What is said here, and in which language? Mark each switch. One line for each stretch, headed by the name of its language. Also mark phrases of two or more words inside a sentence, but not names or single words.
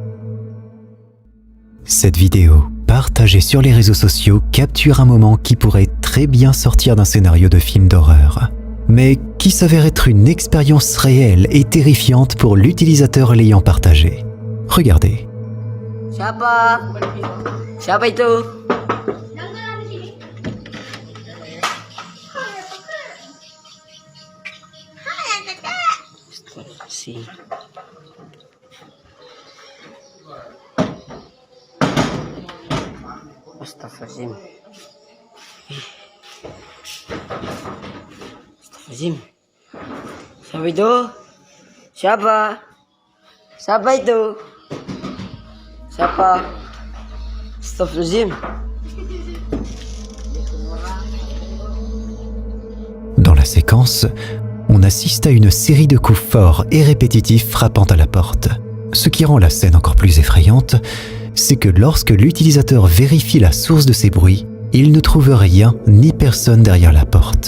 French: Cette vidéo, partagée sur les réseaux sociaux, capture un moment qui pourrait très bien sortir d'un scénario de film d'horreur, mais qui s'avère être une expérience réelle et terrifiante pour l'utilisateur l'ayant partagé. Regardez.
Indonesian: Siapa? Siapa itu? Si.
Arabic: أستغفر الله العظيم. أستغفر الله العظيم.
Indonesian: Siapa itu? Siapa? Siapa itu? Siapa?
Arabic: أستغفر الله العظيم.
French: Dans la séquence, on assiste à une série de coups forts et répétitifs frappant à la porte. Ce qui rend la scène encore plus effrayante, c'est que lorsque l'utilisateur vérifie la source de ces bruits, il ne trouve rien ni personne derrière la porte.